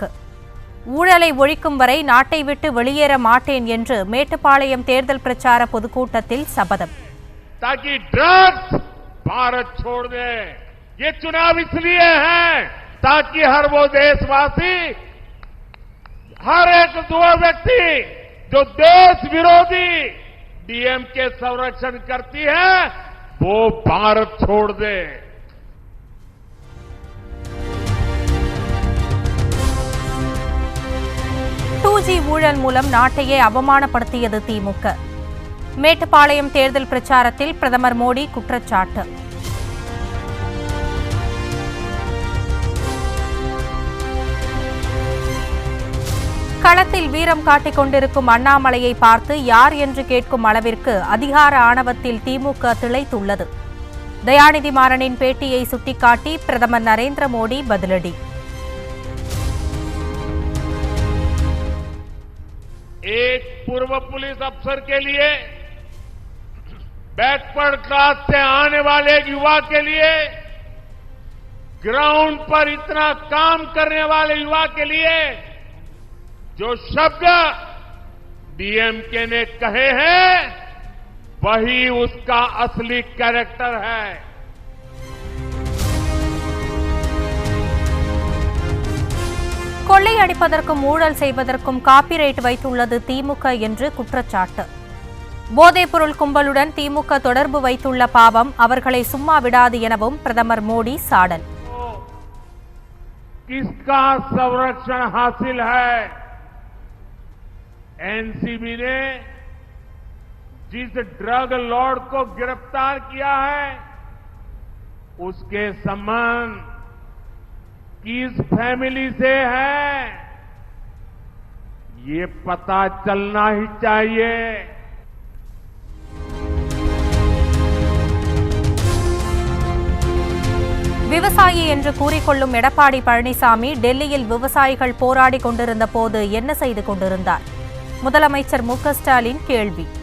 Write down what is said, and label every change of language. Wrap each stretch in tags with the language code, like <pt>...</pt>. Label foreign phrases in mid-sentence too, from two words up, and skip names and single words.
<ta>ஊழலை ஒழிக்கும் வரை நாட்டை விட்டு வெளியேற மாட்டேன் என்று மேட்டுப்பாளையம் தேர்தல் பிரச்சார பொதுக்கூட்டத்தில் சபதம்.</ta> <hi>ताकि ड्रग्स भारत छोड़ दे। ये चुनाव इसलिए है ताकि हर वो देशवासी, हर एक दो व्यक्ति जो देश विरोधी डीएमके संरक्षण करती है वो भारत छोड़ दे।</hi> <ta>2G ஊழல் மூலம் நாட்டையே அவமானப்படுத்தியது திமுக. மேட்டுப்பாளையம் தேர்தல் பிரச்சாரத்தில் பிரதமர் மோடி குற்றச்சாட்டு. களத்தில் வீரம் காட்டிக் கொண்டிருக்கும் அண்ணாமலையை பார்த்து யார் என்று கேட்கும் அளவிற்கு அதிகார ஆணவத்தில் திமுக திளைத்துள்ளது. தயாநிதி மாறனின் பேட்டியை சுட்டிக்காட்டி பிரதமர் நரேந்திர மோடி பதிலடி.</ta> <hi>एक पूर्व पुलिस अफसर के लिए,</hi> <en>backward class</en> <hi>से आने वाले एक युवा के लिए, ग्राउंड पर इतना काम करने वाले युवा के लिए जो शब्द डीएमके ने कहे हैं वही उसका असली कैरेक्टर है।</hi> <ta>கொள்ளையடிப்பதற்கும் ஊழல் செய்வதற்கும் காப்பிரைட் வைத்துள்ளது திமுக என்று குற்றச்சாட்டு. போதைப்பொருள் கும்பலுடன் திமுக தொடர்பு வைத்துள்ள பாவம் அவர்களை சும்மா விடாது எனவும் பிரதமர் மோடி சாடல்.</ta> <hi>किसका संरक्षण हासिल है? एनसीबी ने जिस</hi> <en>drug lord</en> <hi>को गिरफ्तार किया है उसके संबंध किस फैमिली से है ये पता चलना ही चाहिए।</hi> <ta>விவசாயி என்று கூறிக்கொள்ளும் எடப்பாடி பழனிசாமி டெல்லியில் விவசாயிகள் போராடி கொண்டிருந்த போது என்ன செய்து கொண்டிருந்தார்? முதலமைச்சர் மு க ஸ்டாலின் கேள்வி.</ta>